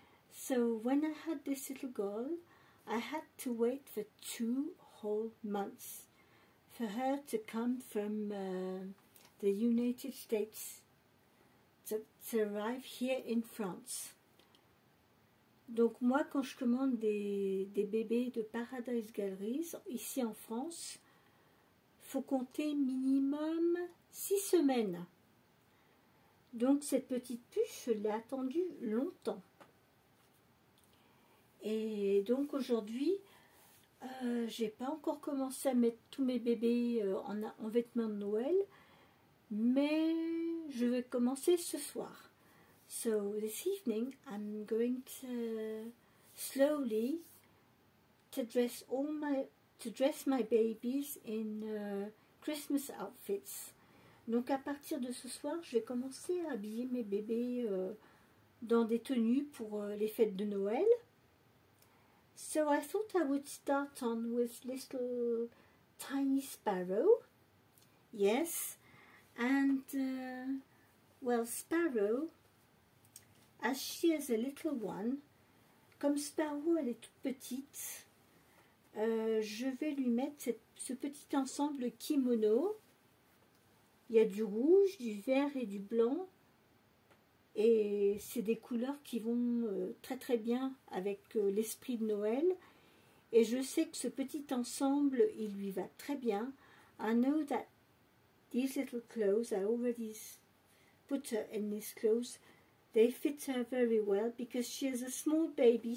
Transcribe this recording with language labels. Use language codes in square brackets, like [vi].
[en] So when I had this little girl, I had to wait for 2 whole months for her to come from the United States to arrive here in France. [fr] Donc moi, quand je commande des bébés de Paradise Galleries, ici en France, faut compter minimum 6 semaines. Donc cette petite puce, je l'ai attendue longtemps. Et donc aujourd'hui, j'ai pas encore commencé à mettre tous mes bébés en vêtements de Noël, mais je vais commencer ce soir. [en] So this evening, I'm going to slowly dress my babies in Christmas outfits. [fr] Donc à partir de ce soir, je vais commencer à habiller mes bébés dans des tenues pour les fêtes de Noël. [en] So I thought I would start on with little tiny Sparrow. Yes, and well, Sparrow, as she is a little one, [fr] comme Sparrow elle est toute petite, je vais lui mettre ce petit ensemble kimono. Il y a du rouge, du vert et du blanc. Et c'est des couleurs qui vont très bien avec l'esprit de Noël. Et je sais que ce petit ensemble, il lui va très bien. [en] I know that these little clothes, I already put her in these clothes. They fit her very well because she is a small baby.